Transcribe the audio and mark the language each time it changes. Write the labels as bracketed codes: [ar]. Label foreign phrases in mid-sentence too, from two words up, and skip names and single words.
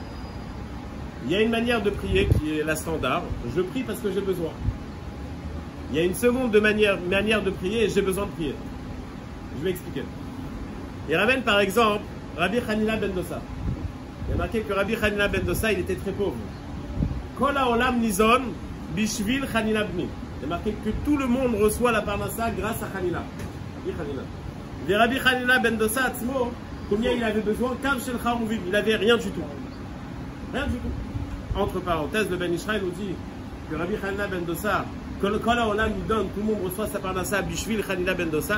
[fr] Il y a une manière de prier qui est la standard, je prie parce que j'ai besoin. Il y a une seconde manière de prier et j'ai besoin de prier. Je vais expliquer. Il ramène par exemple Rabbi Hanina ben Dosa. Il y a marqué que Rabbi Hanina ben Dosa, il était très pauvre. [he] כל העולם ניזון בשביל חנינא בני. [fr] Il y a marqué que tout le monde reçoit la parnassa grâce à Hanina. Et Rabbi Hanina ben Dosa, Atzmo, combien il avait besoin? [he] קב של חרובים. [fr] Il n'avait rien du tout. Rien du tout. Entre parenthèses, le Ben Israël nous dit que Rabbi Hanina ben Dosa, [he] כל העולם [fr] lui donne, tout le monde reçoit sa parnassa bishvil Hanina ben Dosa.